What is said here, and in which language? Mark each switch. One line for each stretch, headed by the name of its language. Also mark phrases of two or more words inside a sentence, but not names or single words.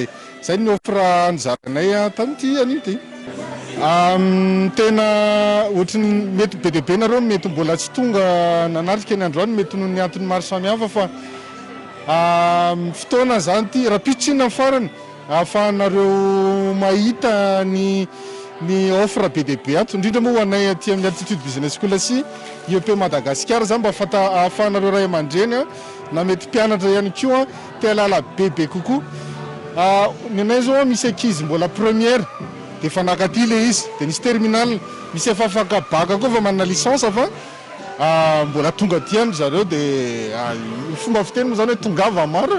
Malagasy: zay ny offre nizaranay tamin'ity an'ity tena ohatrany mety be dia be nareo mety mbola tsy tonga nanatrika ny androany mety noho ny antony maro samihafa fa fotoana zany ity raha pitrina ny farany ahafahanareo mahita ny offre be dia be ato indrindra moa ho anay aty amin'ny altitude business school sy IEP Madagascar zany mba ahafahanareo ray aman-dreny na mety mpianatra ihany koa te halala bebe kokoa ny anay zao misy ankizy mbola première dia efa nakaty le izy dia nisy terminal misy efa afaka baka koa fa manana licence fa mbola tonga aty any zareo dia fomba fiteny moa zany hoe tongava maro